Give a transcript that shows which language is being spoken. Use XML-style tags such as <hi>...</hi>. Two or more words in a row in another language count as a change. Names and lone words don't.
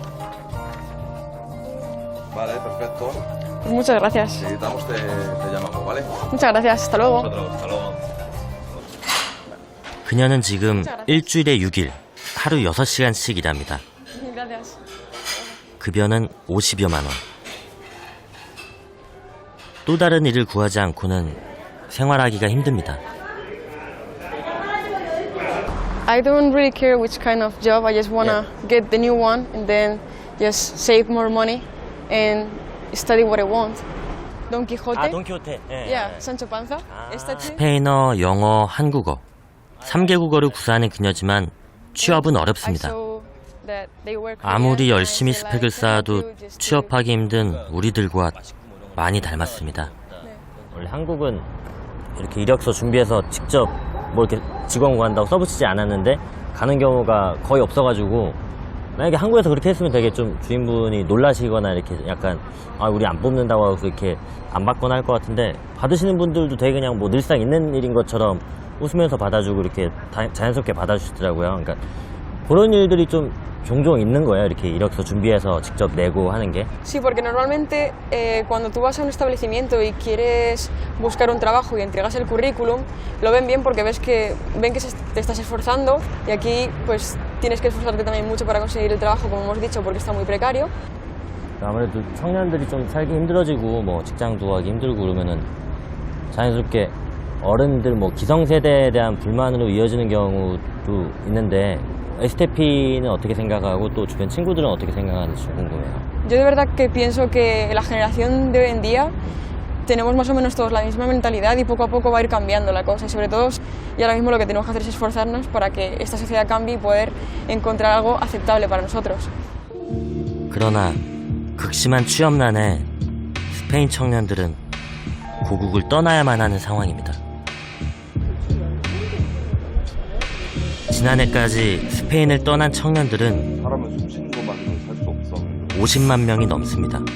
<es>Vale, perfecto. Pues muchas gracias. Si necesitamos te llamamos, ¿vale? Muchas gracias. Hasta luego. Hasta luego.</es> <ko>그녀는 지금 일주일에 6일, 하루 6시간씩 일합니다.</ko> <es>Gracias.</es> <ko>급여는 50여만 원. 또 다른 일을 구하지 않고는 생활하기가 힘듭니다.</ko> <en>I don't really care which kind of job. I just wanna get the new one and then just save more money and study what I want. Don Quixote.</en> <ko>아, 돈키호테.</ko> <es>Yeah, Sancho Panza. Esta chica.</es> <ko>스페인어, 영어, 한국어 3개 국어를 구사하는 그녀지만 취업은 어렵습니다. 아무리 열심히 스펙을 쌓아도 취업하기 힘든 우리들과 많이 닮았습니다. 원래 한국은 이렇게 이력서 준비해서 직접 뭐 이렇게 직원 구한다고 써붙이지 않았는데 가는 경우가 거의 없어가지고 만약에 한국에서 그렇게 했으면 되게 좀 주인분이 놀라시거나 이렇게 약간 아 우리 안 뽑는다고 하고 이렇게 안 받거나 할 것 같은데 받으시는 분들도 되게 그냥 뭐 늘상 있는 일인 것처럼 웃으면서 받아주고 이렇게 자연스럽게 받아주시더라고요. 그러니까 그런 일들이 좀 종종 있는 거예요. 이렇게 이력서 준비해서 직접 내고 하는 게.</ko> <es>Sí, porque normalmente cuando tú vas a un establecimiento y quieres buscar un trabajo y entregas el currículum, lo ven bien porque ven que te estás esforzando y aquí pues tienes que esforzarte también mucho para conseguir el trabajo, como hemos dicho, porque está muy precario.</es> <ko>아무래도 청년들이 좀 살기 힘들어지고 뭐 직장 구하기 힘들고 그러면은 자연스럽게 어른들 뭐 기성세대에 대한 불만으로 이어지는 경우도 있는데 에스테피는 어떻게 생각하고 또 주변 친구들은 어떻게 생각하는지 궁금해요.</ko> <es>Yo de verdad que pienso que la generación de hoy en día tenemos más o menos todos la misma mentalidad y poco a poco va a ir cambiando la cosa y sobre todo y ahora mismo lo que tenemos que hacer es esforzarnos para que esta sociedad cambie y poder encontrar algo aceptable para nosotros.</es> <ko>그러나 극심한 취업난에 스페인 청년들은 고국을 떠나야만 하는 상황입니다. 지난해까지 스페인을 떠난 청년들은 50만 명이 넘습니다.</ko>